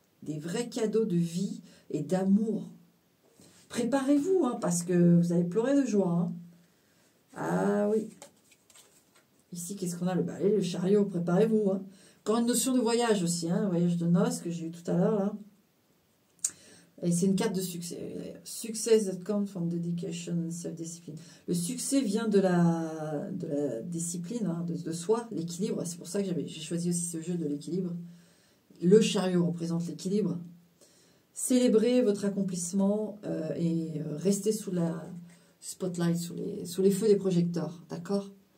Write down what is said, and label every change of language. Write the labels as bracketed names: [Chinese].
[French] Des vrais cadeaux de vie et d'amour. Préparez-vous, hein, parce que vous allez pleurer de joie. Hein. Ah oui. Ici, qu'est-ce qu'on a? Le chariot, préparez-vous. Hein. Encore une notion de voyage aussi, hein, voyage de noces que j'ai eu tout à l'heure, là. Et c'est une carte de succès. [English] Success that comes from dedication and self-discipline. [French] Le succès vient de la discipline, hein, de soi, l'équilibre. C'est pour ça que j'ai choisi aussi ce jeu de l'équilibre. Le chariot représente l'équilibre. Célébrez votre accomplissement et restez sous la spotlight, sous les feux des projecteurs. D'accord?